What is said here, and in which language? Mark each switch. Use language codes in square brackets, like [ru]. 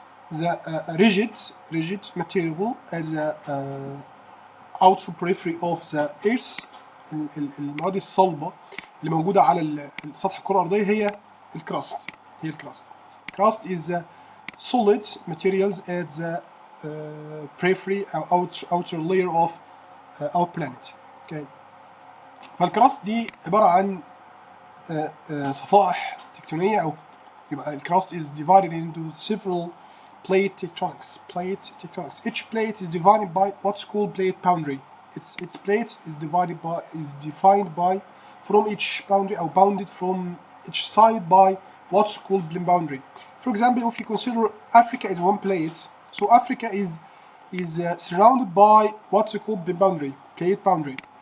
[en] The rigid material at the outer periphery of the Earth. [ar] المواد الصلبة اللي موجودة على سطح الكرة الأرضية هي الكراست. [en] Crust is solid materials at the periphery or outer layer of our planet. Okay. [ar] فالكراست دي عبارة عن صفائح تكتونية، أو يبقى الكراست [en] is divided into several plate tectonics. Each plate is divided by what's called plate boundary. Its plate is defined by from each boundary, or bounded from each side by what's called plate boundary. For example, if you consider Africa as one plate, so Africa is surrounded by what's called plate boundary.